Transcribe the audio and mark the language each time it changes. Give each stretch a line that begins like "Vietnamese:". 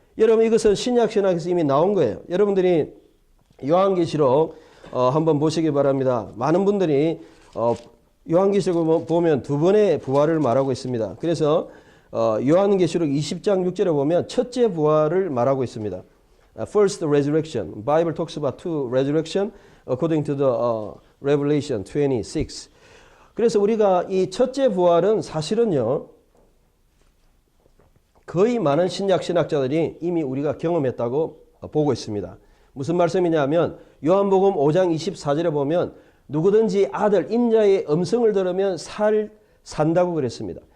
Korean: 여러분 이것은 신약 신학에서 이미 나온 거예요. 여러분들이 요한계시록 한번 보시기 바랍니다. 많은 분들이 요한계시록 보면 두 번의 부활을 말하고 있습니다. 그래서 요한계시록 20장 6절에 보면 첫째 부활을 말하고 있습니다.
English: First resurrection. Bible talks about two resurrection according to the Revelation 26.
Korean: 그래서 우리가 이 첫째 부활은 사실은요. 거의 많은 신약 신학자들이 이미 우리가 경험했다고 보고 있습니다. 무슨 말씀이냐면 요한복음 5장 24절에 보면 누구든지 아들 인자의 음성을 들으면 산다고 그랬습니다.